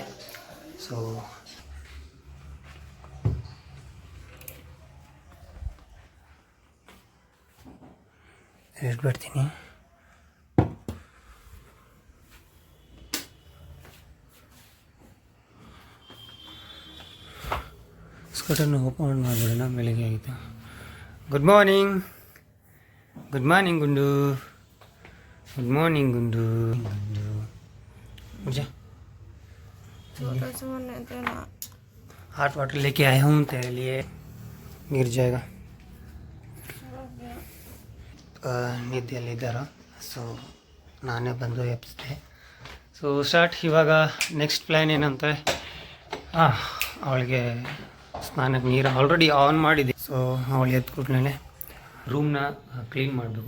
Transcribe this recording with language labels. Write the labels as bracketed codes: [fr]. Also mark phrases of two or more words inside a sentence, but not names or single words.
[kn] ಸೊ ಇಟ್ಬಿಡ್ತೀನಿ. ಸ್ಕರ್ಟನ್ನು ಓಪನ್ ಮಾಡಿಬಿಡೋಣ. ಬೆಳಿಗ್ಗೆ ಆಯಿತು. [en] good morning. good morning [kn] ಗುಂಡು. [en] good morning [hi] गुंडू. मुझे [en] hot water [hi] लेके आया हूँ तेरे लिए. गिर जाएगा. [kn] ನಿದ್ದೆಯಲ್ಲಿದ್ದಾರ. ಸೊ ನಾನೇ ಬಂದು ಎಬ್ಸಿದೆ. [en] so start. [kn] ಇವಾಗ [en] next plan [kn] ಏನಂತ, ಅವಳಿಗೆ ಸ್ನಾನಕ್ಕೆ ನೀರು [en] already on [kn] ಮಾಡಿದೆ. ಸೊ ಅವಳು ಎದ್ದು ಕೂಡಲೇ ರೂಮ್ನ ಕ್ಲೀನ್ ಮಾಡಬೇಕು.